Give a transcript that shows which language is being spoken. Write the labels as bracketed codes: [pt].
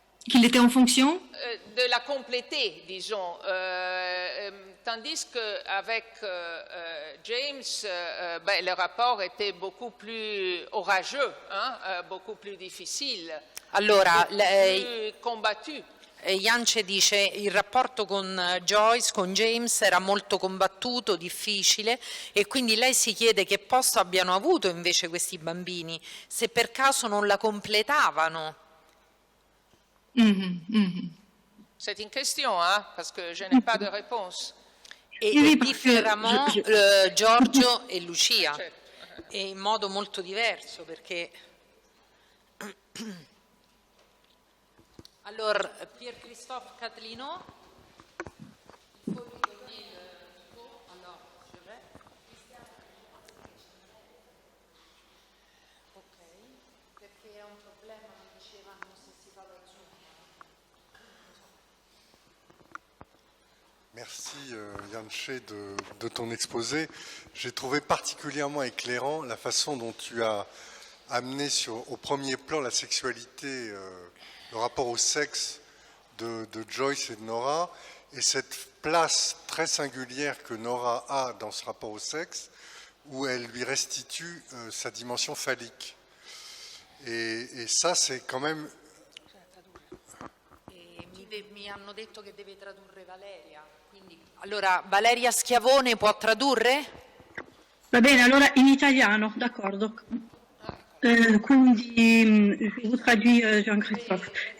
[fr] Qu'il était en fonction? De la compléter, disons. Tandis qu'avec James, le rapport était beaucoup plus orageux, beaucoup plus difficile, [it] Allora, [fr] plus combattu. [it] Jance dice il rapporto con Joyce, con James era molto combattuto, difficile e quindi lei si chiede che posto abbiano avuto invece questi bambini, se per caso non la completavano. [fr] C'est une question, parce que je n'ai pas de réponse. [it] E differavano Giorgio e Lucia, e in modo molto diverso perché... Allora, Pierre-Christophe Catlino. [fr] Merci Jance de ton exposé. J'ai trouvé particulièrement éclairant la façon dont tu as amené au premier plan la sexualité, le rapport au sexe de Joyce et de Nora, et cette place très singulière que Nora a dans ce rapport au sexe, où elle lui restitue sa dimension phallique. Et ça, c'est quand même... [it] Mi hanno detto che deve tradurre Valeria. Quindi, allora, Valeria Schiavone può tradurre? Va bene, allora in italiano, d'accordo. [fr] Quindi, je vous traduis Jean-Christophe.